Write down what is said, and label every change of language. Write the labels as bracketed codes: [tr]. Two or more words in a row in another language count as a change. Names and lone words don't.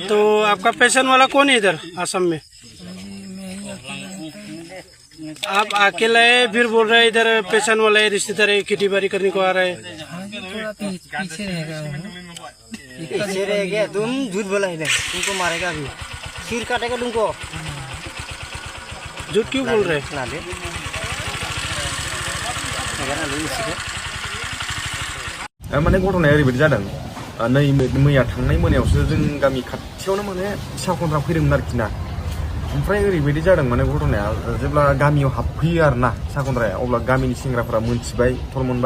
[hi] तो आपका पेशेंट वाला कौन है इधर आसाम में? आप अकेला है फिर बोल रहे हैं इधर पेशेंट वाला है, रिश्तेदार है, खेती बाड़ी करने को आ रहा है। थोड़ा पीछे रह गया हूँ। पीछे रह गया। तुम झूठ बोला है, तुमको मारेगा अभी, सिर काटेगा तुमको। झूठ क्यों बोल रहे हैं? [brx] ना दे माने घटनाया ओरैबायदि जादों नै मैया थांनाय मोनायावसो जों गामि खाथियावनो माने साहा खनद्रा फैदोंमोन आरोखि ना। ओमफ्राय ओरैबायदि जादों माने घटनाया जेब्ला गामियाव हाबफैयो आरो ना साहा खनद्राया अब्ला गामिनि सेंग्राफोरा मोनथिबाय थर मोनबाय।